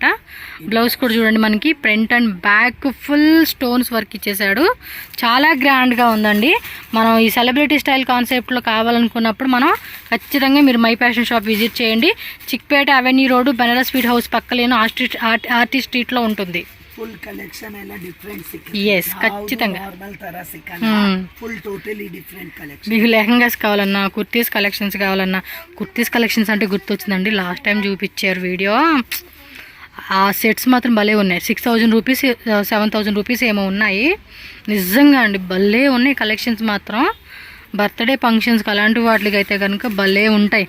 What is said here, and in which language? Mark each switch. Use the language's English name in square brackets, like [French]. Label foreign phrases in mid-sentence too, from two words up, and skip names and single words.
[Telugu] బ్లౌజ్ కూడా చూడండి మనకి [English] front and back full stones work [Telugu] ఇచ్చేసాడు. చాలా గ్రాండ్గా ఉందండి. మనం ఈ [English] celebrity style concept [Telugu] కావాలనుకున్నప్పుడు మనం ఖచ్చితంగా మీరు మై ఫ్యాషన్ షాప్ విజిట్ చేయండి. చిక్పేట అవెన్యూ రోడ్, బనారస్ స్వీట్ హౌస్ పక్కలేను ఆర్టీ స్ట్రీట్లో ఉంటుంది. [English] full collection [Kannada] ಎಲ್ಲ ಡಿಫರೆಂಟ್ [Telugu] ఎస్, ఖచ్చితంగా. [Kannada] ನಾರ್ಮಲ್ ತರ ಸಿಕ್ಕಲ್ಲ, [English] full totally different collection. [Telugu] మీకు లెహంగాస్ కావాలన్నా, [English] kurtis collections [Telugu] కావాలన్నా, [English] kurtis collections [Telugu] అంటే గుర్తొచ్చిందండి, [English] last time [Telugu] చూపించారు వీడియో. ఆ సెట్స్ మాత్రం భలే ఉన్నాయి. 6000 రూపీస్, 7000 రూపీస్ ఏమో ఉన్నాయి. నిజంగా అండి భలే ఉన్నాయి కలెక్షన్స్ మాత్రం. [English] birthday functions [Telugu] అలాంటి వాటికి అయితే కనుక భలే ఉంటాయి.